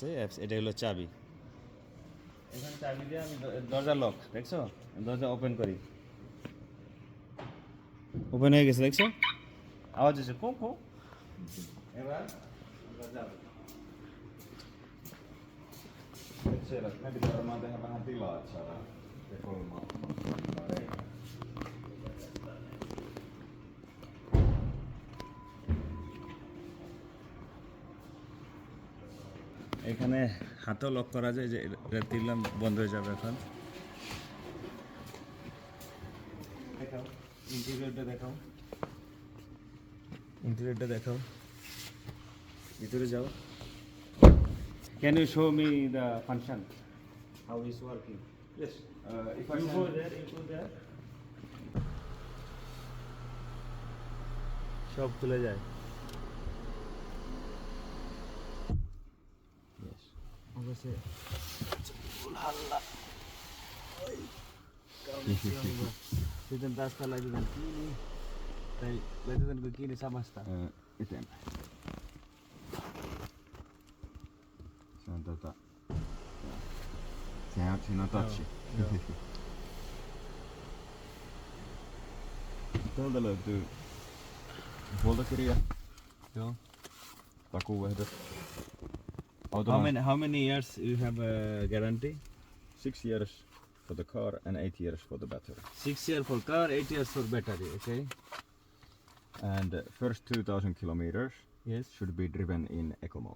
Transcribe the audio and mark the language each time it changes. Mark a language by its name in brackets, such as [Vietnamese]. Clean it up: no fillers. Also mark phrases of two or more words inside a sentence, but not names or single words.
[Bangla] অ্যাপস এটা হলো চাবি। এখানে চাবি দিয়ে আমি দরজা লক, দেখছো? দরজা ওপেন করি, ওপেন হয়ে গেছে, দেখছো? আওয়াজ হচ্ছে কো কো। এবার আমরা যাব। [Finnish] siellä me pitää varmaan tehdä vähän tilaa, että saadaan se kulmaa. [Bangla] এখানে হাতও লক করা যায়, যে এটা দিলাম বন্ধ হয়ে যাবে। এখন দেখাও ইন্টেরিয়রটা, দেখাও ইন্টেরিয়রটা, দেখাও ভিতরে যাও। [English] Can you show me the function, how is working? Yes. If I You send- go there, you go there. [Bangla] সব খুলে যায়। Yes. অবশ্যই। হাল্লা। [Finnish] ওই Sitten tästä laitetaan kiinni. Tai laitetaanko kiinni samasta? eteenpäin. Se on Siinä on touchi. Joo. Täältä löytyy huoltokirja, Joo. takuuehdot. [English] How many years you have a guarantee? 6 years for the car and 8 years for the battery. 6 years for car, 8 years for battery. Okay. And first 2000 kilometers Yes. should be driven in eco mode.